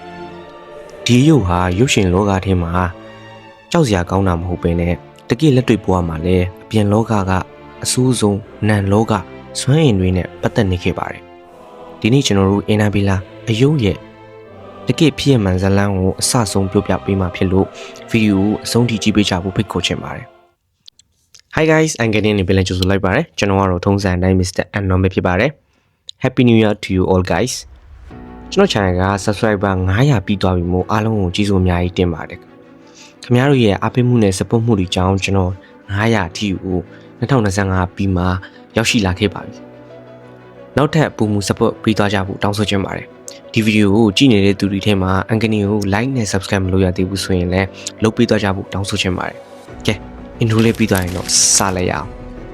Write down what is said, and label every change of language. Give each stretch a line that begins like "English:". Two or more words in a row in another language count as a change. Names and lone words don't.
Burmese: ။ဒီရုပ်ဟာရုပ်ရှင်လောကထဲမှာကြောက်စရာကောင်းတာမဟုတ်ဘဲနဲ့တကယ့်လက်တွေ့ဘဝမှာလည်းအပြင်လောကကအဆိုးဆုံးနံလောကစွမ်းအင်တွေနဲ့ပတ်သက်နေခဲ့ပါတယ်။ဒီနေ့ကျွန်တော်တို့ Annabelle အယုတ်ရဲ့တကယ့်ဖြစ်ရမှန်ဇာတ်လမ်းကိုအစဆုံးပြောပြပေးမှာဖြစ်လို့ဗီဒီယိုကိုအဆုံးထိကြည့်ပေးကြဖို့ဖိတ်ခေါ်ချင်ပါတယ်။
English: Hi guys, I'm getting
Burmese: နေပြန်လဲကြိုဆိုလိုက်ပါတယ်။ကျွန်တော်ကတော့ထုံးစံအတိုင်း Mr. Anon ပဲဖြစ်ပါတယ်။
English: Happy New Year to you all guys.
Burmese: ကျွန်တော် channel က subscriber 900ပြီးသွားပြီမို့အားလုံးကိုကျေးဇူးအများကြီးတင်ပါတယ်။ခင်ဗျားတို့ရဲ့အားပေးမှုနဲ့ support မှုတွေကြောင့်ကျွန်တော်900အထိကို2025ပြီးမှရောက်ရှိလာခဲ့ပါပြီ။နောက်ထပ်ပုံမှု support ပေးသွားကြဖို့တောင်းဆိုချင်ပါတယ်။ဒီဗီဒီယိုကိုကြည့်နေတဲ့သူတွေထဲမှာအန်ကနီကို like နဲ့ subscribe မလုပ်ရသေးဘူးဆိုရင်လည်းလုပ်ပေးသွားကြဖို့တောင်းဆိုချင်ပါတယ်။ကဲ intro လေးပြီးသွားရင်တော့စလိုက်ရအောင်။